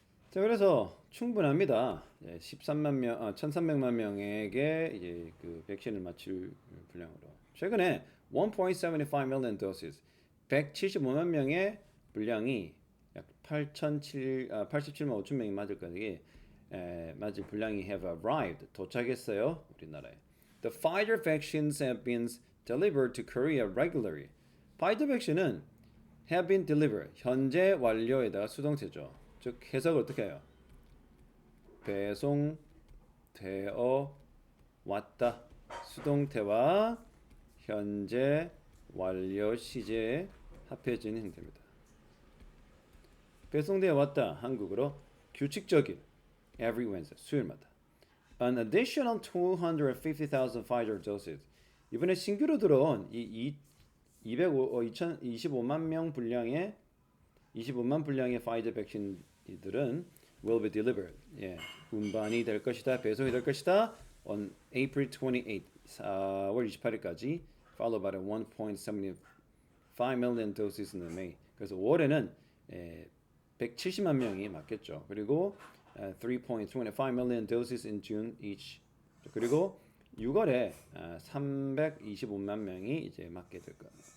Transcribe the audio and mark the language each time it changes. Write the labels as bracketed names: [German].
[Korean] 자, 그래서 충분합니다. 1,300만 명에게 이제 그 백신을 맞출 분량으로. 최근에 1.75 million doses, 175만 명의 분량이 약 87만 5천 명이 맞을 거기 맞을 분량이 [English] have arrived, [Korean] 도착했어요. 우리나라에. [English] The Pfizer vaccines have been delivered to Korea regularly. [Korean] 파이저 백신은 [English] have been delivered, [Korean] 현재 완료에다가 수동태죠. 즉 해석을 어떻게 해요? 배송되어 왔다. 수동태와 현재 완료 시제에 합해진 형태입니다. 배송되어 왔다. 한국어로 규칙적인 [English] every Wednesday, [Korean] 수요일마다. [English] An additional 250,000 Pfizer doses. [Korean] 이번에 신규로 들어온 이 25만 명 분량의 25만 분량의 파이저 백신들은 [English] will be delivered. [Korean] 운반이 될 것이다. 배송이 될 것이다. [English] On April 28, [Korean] 4월 28일까지 [English] followed by the 1.75 million doses in May. [Korean] 그래서 5월에는 170만 명이 맞겠죠. [English] 그리고 3.25 million doses in June each. [Korean] 그리고 6월에 325만 명이 이제 맞게 될 거예요.